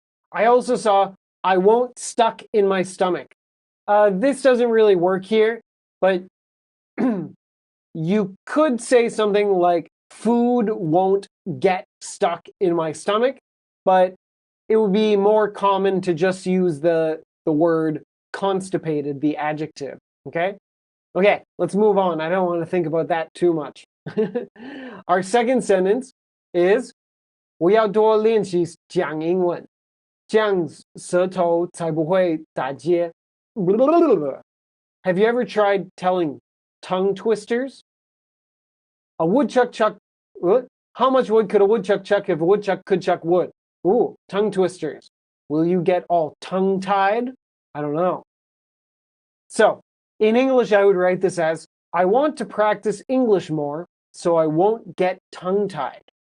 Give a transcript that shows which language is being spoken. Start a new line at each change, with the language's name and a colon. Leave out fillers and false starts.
English: I also saw I won't stuck in my stomach. This doesn't really work here, but you could say something like food won't get stuck in my stomach, but it would be more common to just use the word constipated, the adjective, okay? Okay, let's move on. I don't want to think about that too much. Our second sentence is
Chinese: 我要多练习讲英文，这样舌头才不会打结。
English: Have you ever tried telling tongue twisters? A woodchuck chuck. How much wood could a woodchuck chuck if a woodchuck could chuck wood? Ooh, tongue twisters. Will you get all tongue-tied? I don't know. So, in English, I would write this as, I want to practice English more, so I won't get tongue-tied.